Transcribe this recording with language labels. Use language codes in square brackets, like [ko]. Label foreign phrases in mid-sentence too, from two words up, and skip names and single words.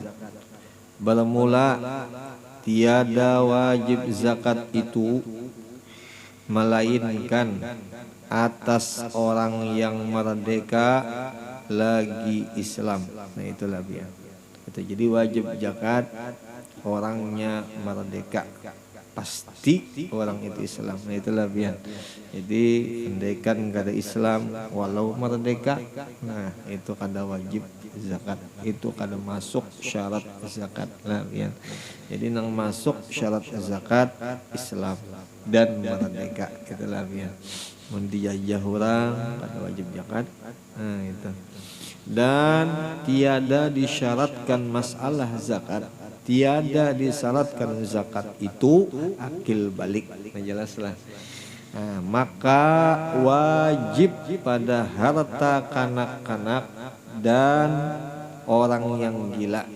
[ms] Bermula, tiada wajib zakat itu melainkan atas orang yang merdeka lagi Islam. [id] Nah itulah dia. Jadi wajib zakat orangnya merdeka, pasti orang itu Islam. Nah itulah biar. [bjn] Jadi andaikan kada Islam walau merdeka, nah itu kada wajib zakat, itu kada masuk syarat zakat lah biar. Jadi nang masuk syarat zakat Islam dan merdeka, itulah biar. Mun dijajah orang kada wajib zakat. [id] Nah itu. [ms] Dan tiada disyaratkan masalah zakat, tiada disyaratkan zakat itu akil balik. [id] Nah jelaslah. [ms] Nah, maka wajib pada harta kanak-kanak dan orang yang gila.